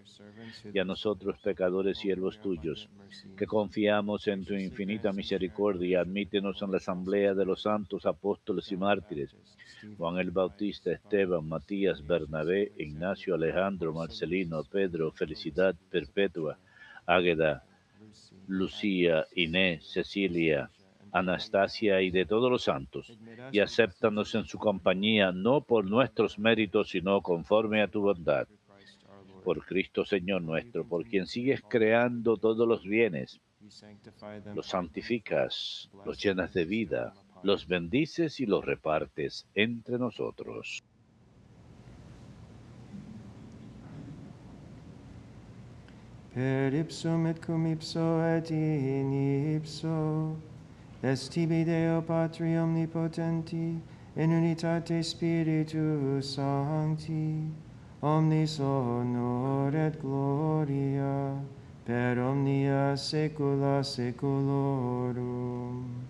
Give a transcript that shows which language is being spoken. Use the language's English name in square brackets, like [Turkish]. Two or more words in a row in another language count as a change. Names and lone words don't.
[Spanish] Y a nosotros, pecadores, siervos tuyos, que confiamos en tu infinita misericordia, admítenos en la asamblea de los santos apóstoles y mártires, Juan el Bautista, Esteban, Matías, Bernabé, Ignacio, Alejandro, Marcelino, Pedro, Felicidad Perpetua, Águeda, Lucía, Inés, Cecilia, Anastasia y de todos los santos, y acéptanos en su compañía, no por nuestros méritos, sino conforme a tu bondad. Por Cristo Señor nuestro, por quien sigues creando todos los bienes, los santificas, los llenas de vida, los bendices y los repartes entre nosotros. [Latin] Per ipsum et cum ipso et in ipso, est tibi Deo Patri omnipotenti, in unitate Spiritus Sancti, omnis honor et gloria, per omnia saecula saeculorum.